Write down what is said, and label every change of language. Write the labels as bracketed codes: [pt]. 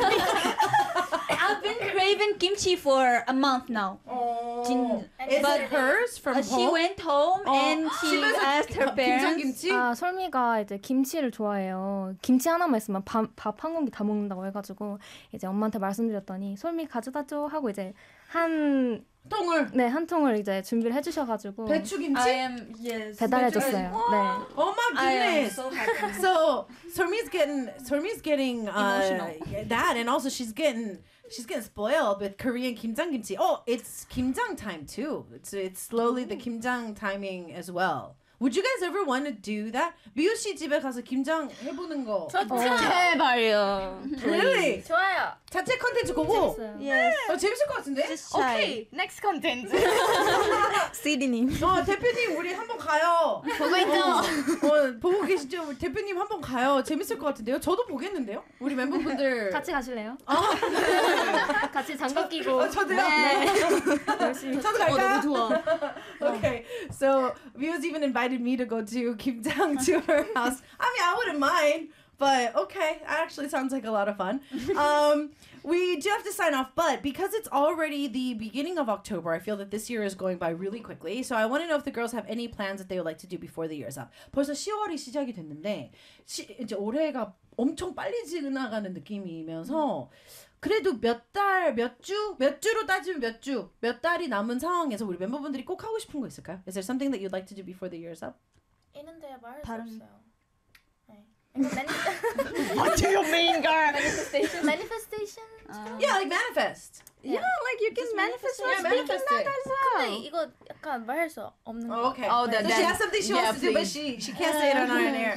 [en] I've been craving kimchi for a month now. Oh, is it hers from home? She went home and she asked her parents. [ko] 아, 솔미가 이제 김치를 좋아해요. 김치 하나만 있으면 밥 한 공기 다 먹는다고 해가지고 이제 엄마한테 말씀드렸더니 솔미 가져다줘 하고 이제 한 통을 네, 한 통을 이제 준비를 해주셔가지고 배추 김치 [en] yes. [ko] 배달해줬어요. 네. [en] Oh my goodness. So Sormi's getting emotional. That and also she's getting spoiled with Korean kimjang kimchi. Oh, it's kimjang time too. It's slowly the kimjang timing as well. Would you guys ever want to do that? [ko] 미우 씨 집에 가서 김장 해보는 거. 제발요. [en] Really? [ko] 좋아요. 자체 콘텐츠 고고. 재밌어요. 예. 재밌을 것 같은데? [en] Just try. Okay. Next [ko] 콘텐츠. CD님. 대표님 우리 한번 가요. 보고 있죠? 보고 계시죠? 대표님 한번 가요. 재밌을 것 같은데요? 저도 보겠는데요? 우리 멤버분들. 같이 가실래요? 아. 같이 장갑 끼고. 저도요? 네. 저도 갈까요? 너무 좋아. [en] Okay. So, Mio's even in invited me to go to Kimjang to her house. I mean, I wouldn't mind, but okay, that actually sounds like a lot of fun. We do have to sign off, but because it's already the beginning of October, I feel that this year is going by really quickly. So I want to know if the girls have any plans that they would like to do before the year is up. [ko] 벌써 10월이 시작이 됐는데 이제 올해가 엄청 빨리 지나가는 느낌이면서 그래도 몇 달이 남은 상황에서 우리 멤버분들이 꼭 하고 싶은 거 있을까요? [en] Is there something that you'd like to do before the year is up? [ko] 있는데 말할 수 없어요. [en] What do you mean, girl? Manifestation? Yeah, like manifest. Yeah, like you can manifest while speaking that as well. [ko] 근데 이거 약간 말할 수 없는 거. [en] Okay. Oh, then, so she has something she wants to do, but she can't say it on air.